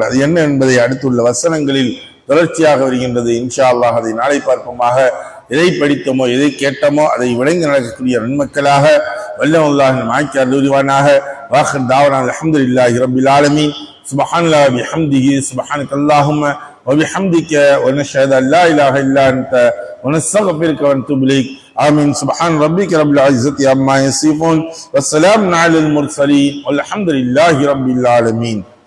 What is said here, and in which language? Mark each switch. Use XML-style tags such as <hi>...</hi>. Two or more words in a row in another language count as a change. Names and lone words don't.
<ta>அது என்ன என்பதை அடுத்துள்ள வசனங்களில் தொடர்ச்சியாக வருகின்றது.</ta> <ar>إن شاء الله</ar> <ta>அதை நாளை பார்ப்போமாக. எதை படித்தோமோ எதை கேட்டோமோ அதை விளங்கி நடக்கக்கூடிய நன்மக்களாக வல்லல்லாஹின் மாய்க்கு அருள்வானாக.</ta> <ar>وآخر دعوانا الحمد لله رب العالمين. سبحان الله وبحمده سبحانك اللهم وبحمدك ونشهد أن لا إله إلا أنت ونستغفرك ونتوب إليك. آمين. سبحان ربك رب العزة عما يصفون والسلام على المرسلين والحمد لله رب العالمين.</ar>